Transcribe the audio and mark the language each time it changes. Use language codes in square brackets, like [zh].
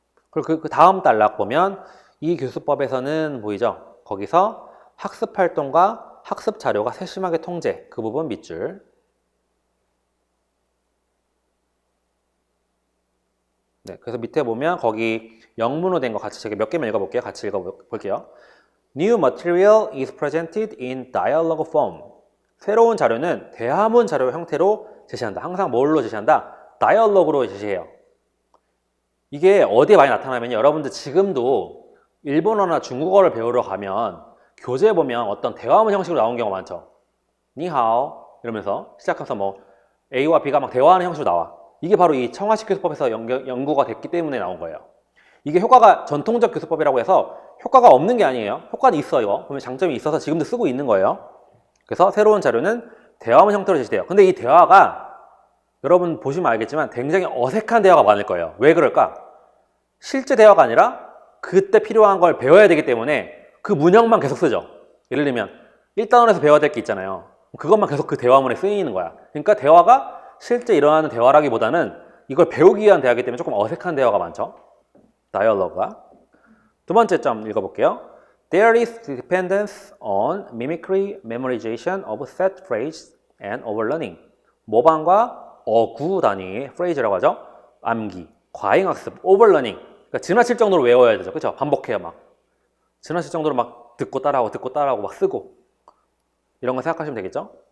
[ko] 그리고 그 다음 단락 보면 이 교수법에서는 보이죠? 거기서 학습 활동과 학습 자료가 세심하게 통제, 그 부분 밑줄. 네, 그래서 밑에 보면 거기 영문으로 된 거 같이 제가 몇 개만 읽어볼게요. 같이 읽어볼게요. [en] New material is presented in dialogue form. [ko] 새로운 자료는 대화문 자료 형태로 제시한다. 항상 뭘로 제시한다? 다이얼로그로 제시해요. 이게 어디에 많이 나타나면 여러분들 지금도 일본어나 중국어를 배우러 가면 교재에 보면 어떤 대화문 형식으로 나온 경우가 많죠. 니하오 이러면서 시작해서 뭐 A와 B가 막 대화하는 형식으로 나와. 이게 바로 이 청와식 교수법에서 연구가 됐기 때문에 나온 거예요. 이게 효과가 전통적 교수법이라고 해서 효과가 없는 게 아니에요. 효과는 있어요. 보면 장점이 있어서 지금도 쓰고 있는 거예요. 그래서 새로운 자료는 대화문 형태로 제시돼요. 근데 이 대화가 여러분 보시면 알겠지만 굉장히 어색한 대화가 많을 거예요. 왜 그럴까? 실제 대화가 아니라 그때 필요한 걸 배워야 되기 때문에 그 문형만 계속 쓰죠. 예를 들면 1단원에서 배워야 될 게 있잖아요. 그것만 계속 그 대화문에 쓰이는 거야. 그러니까 대화가 실제 일어나는 대화라기보다는 이걸 배우기 위한 대화이기 때문에 조금 어색한 대화가 많죠. 다이얼로그가. 두 번째 점 읽어볼게요. [en] There is dependence on mimicry, memorization of set phrase and overlearning. [ko] 모방과 어구 단위의 phrase라고 하죠. 암기, 과잉학습, overlearning. 그러니까 지나칠 정도로 외워야 되죠. 그렇죠? 반복해요. 막 지나칠 정도로 막 듣고 따라하고 막 쓰고 이런 거 생각하시면 되겠죠.